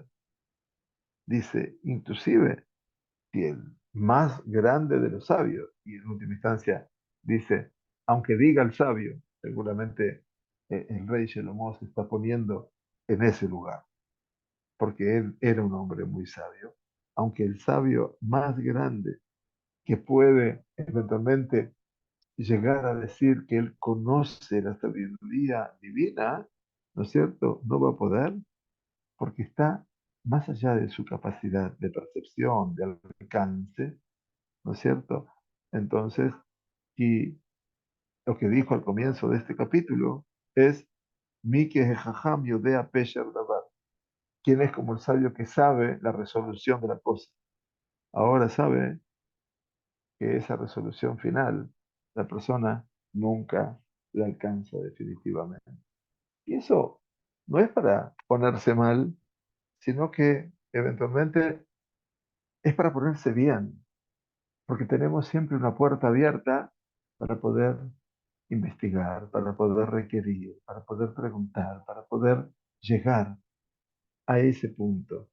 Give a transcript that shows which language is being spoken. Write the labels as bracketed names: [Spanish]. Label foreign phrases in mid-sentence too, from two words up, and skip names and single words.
[Spanish] Dice, inclusive, si el más grande de los sabios, y en última instancia dice, aunque diga el sabio, seguramente el rey Shlomo se está poniendo en ese lugar, porque él era un hombre muy sabio, aunque el sabio más grande que puede eventualmente llegar a decir que él conoce la sabiduría divina, ¿no es cierto? No va a poder porque está más allá de su capacidad de percepción, de alcance, ¿no es cierto? Entonces, y lo que dijo al comienzo de este capítulo es, [Hebrew] מי כהחכם יודע פשר דבר. [Spanish] ¿Quién es como el sabio que sabe la resolución de la cosa? Ahora sabe que esa resolución final, la persona nunca la alcanza definitivamente. Y eso no es para ponerse mal, sino que eventualmente es para ponerse bien, porque tenemos siempre una puerta abierta para poder investigar, para poder requerir, para poder preguntar, para poder llegar a ese punto.